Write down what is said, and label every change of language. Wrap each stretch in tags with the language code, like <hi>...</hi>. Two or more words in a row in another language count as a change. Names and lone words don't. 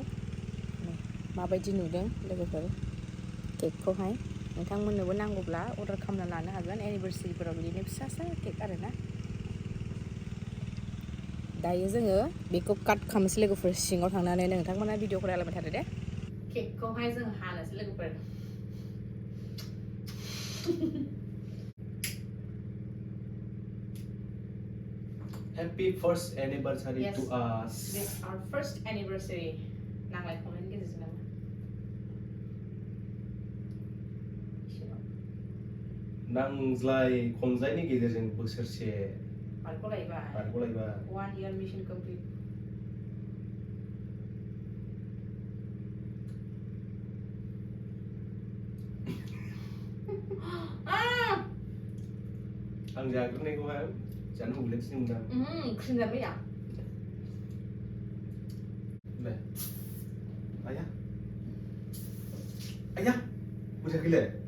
<brx>माबायदि नुदों लोगोफोर केकखौहाय? नोंथांमोननोबो नांगौब्ला अर्डार खालामना लानो हागोन एनिभार्सारिफोराव बिदिनो फिसा केक आरोना। दायो जोङो बेखौ काट खालामनोसै लोगोफोर सिङाव थांनानै। नोंथांमोना भिडिअखौ नायलांबाय थादो दे। केकखौहाय जों हानोसै लोगोफोर।</brx> <en>Happy first anniversary to us. This our first anniversary.</en> <brx>नांलाय खमलायनि गेजेरजों नामा? नांज्लाय खमज्लायनि गेजेरजों बोसोरसे बारग'लायबाय</brx> <en>1 year mission complete.</en> <brx>आं जाग्रोनायखौहाय जानो लुबैगासिनो मोनदां। खोनाबाय ले आया बुझाखैले</brx>